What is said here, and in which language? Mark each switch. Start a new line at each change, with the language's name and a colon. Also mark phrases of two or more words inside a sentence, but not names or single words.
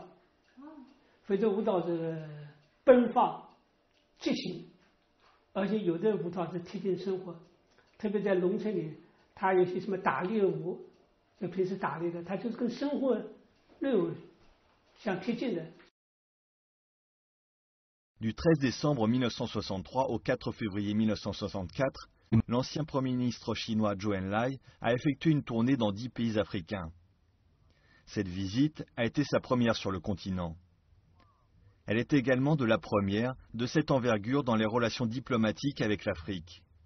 Chinese: 非洲舞蹈是奔放、即兴，而且有的舞蹈是贴近生活，特别在农村里，它有些什么打猎舞，就平时打猎的，它就是跟生活内容相贴近的。
French: Du 13 décembre 1963 au 4 février 1964, l'ancien Premier ministre chinois Zhou Enlai a effectué une tournée dans 10 pays africains. Cette visite a été sa première sur le continent. Elle est également de la première de cette envergure dans les relations diplomatiques avec l'Afrique.